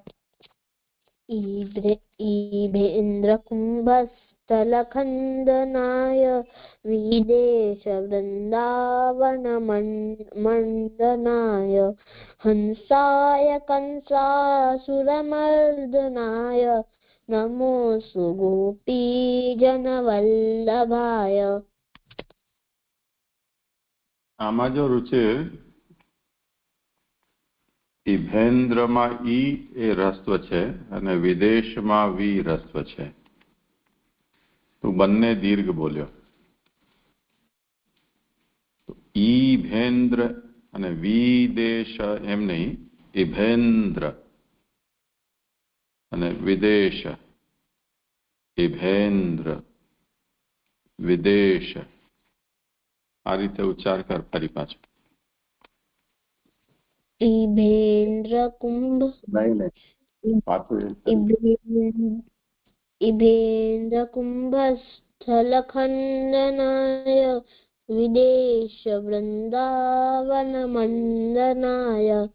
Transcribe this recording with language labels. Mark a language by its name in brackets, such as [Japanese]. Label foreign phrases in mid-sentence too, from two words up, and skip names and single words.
[Sanskrit] ईभेन्द्रकुम्भस्थलखण्डनाय विदेशवृन्दावनमण्डनाय हंसाय कंसासुरमर्दनाय नमोऽस्तु गोपीजनवल्लभाय [Gujarati] આમાં જો રુચિર ઇભેન્દ્રમાં ઈ એ રસ્વ છે અને વિદેશમાં વી રસ્વ છે. તું બંને દીર્ઘ બોલ્યો. ઈભેન્દ્ર અને વિદેશ એમ નહીં, ઇભેન્દ્ર અને વિદેશ. ઇભેન્દ્ર વિદેશ આ રીતે ઉચ્ચાર કર ફરી પાછો. [Sanskrit] इभेन्द्रकुम्भस्थलखण्डनाय विदेशवृन्दावनमण्डनाय